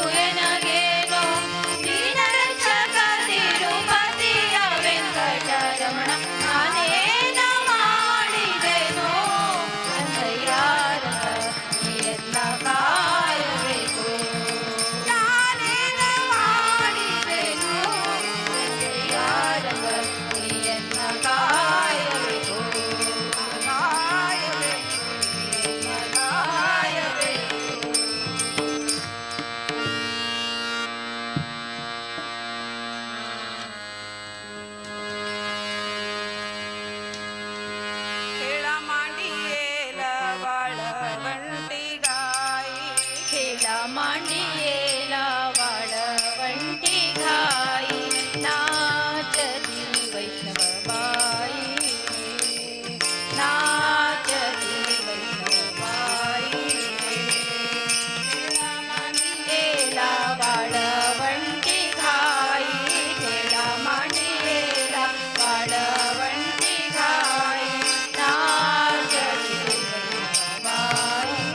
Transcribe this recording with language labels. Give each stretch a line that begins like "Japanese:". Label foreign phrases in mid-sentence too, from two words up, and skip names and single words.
Kannada: ಎನಗೇನು ದೀನರಕ್ಷಕ ತಿರುಪತಿಯ ವೆಂಕಟರಮಣ ನಾನೇನ ಮಾಡಿದೆನೋ ರಂಗಯ್ಯ ನೀಯನ್ನ ಕಾಯಬೇಕು ನಾನೇನ ಮಾಡಿದೆನೋ ರಂಗಯ್ಯ ನೀಯನ್ನ ಕಾಯಬೇಕು ಕಾಯಬೇಕು ನೀಯನ್ನ ಕಾಯಬೇಕು
Marathi: खेळ मांडियेला वाळवंटी घाई खेळ मांडियेला वाळवंटी घाई नाचती वैष्णवबाई नाचती वैष्णवबाई खेळ मांडियेला वाळवंटी घाई खेळ मांडियेला वाळवंटी घाई नाचती वैष्णवबाई